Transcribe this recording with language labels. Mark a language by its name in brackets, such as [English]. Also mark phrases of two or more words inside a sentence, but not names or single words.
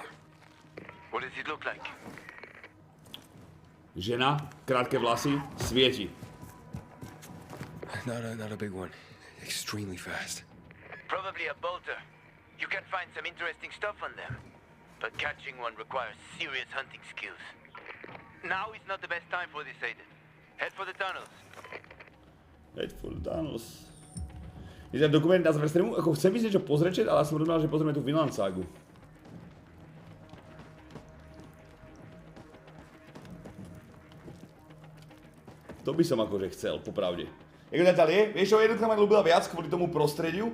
[English] What does it look like? [Slovak] Žena, krátke vlasy, svieti. [English] Not a big one. Extremely fast. Probably a bolter. You can find some interesting stuff on them. But catching one requires serious hunting skills. Now is not the best time for this, Aiden. Head for the tunnels. Head for the tunnels. [Slovak] Je ten dokument na záver streamu, ako chcem ísť niečo pozrieť, ale som rozumel, že pozrieme tú Vinland ságu. To by som akože chcel, popravde. Jak to tam je? Vieš čo, jednotka ma ľúbila viac kvôli tomu prostrediu.